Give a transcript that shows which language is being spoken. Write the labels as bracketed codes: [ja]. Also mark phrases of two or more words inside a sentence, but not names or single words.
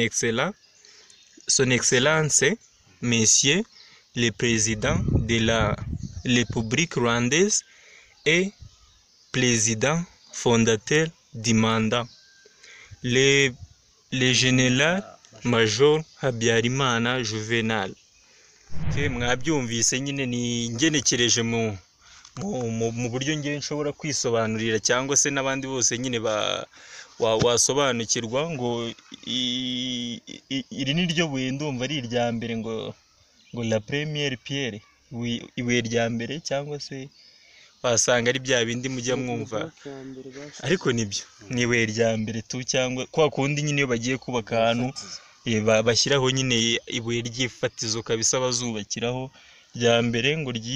[fr] excellence monsieur le président de la République rwandaise et président fondateur du mandat, le général major Habyarimana Juvenal. [rw] Mwabyumvise nyine ni ngenekereje mu buryo ngiye nshobora kwisobanurira, cyangwa se n'abandi bose nyine wasobanukirwa. Ngo iri ni ryo buye ndumva ari irya mbere, ngo [fr] la première pierre, [rw] ibuye rya mbere, cyangwa se wasanga ari bya bindi mujya mwumva, ariko nibyo ni ibuye rya mbere tu, cyangwa kwa kundi nyine iyo bagiye kubaka ahantu bashyiraho nyine ibuye ry'ifatizo kabisa bazubakiraho rya mbere, ngo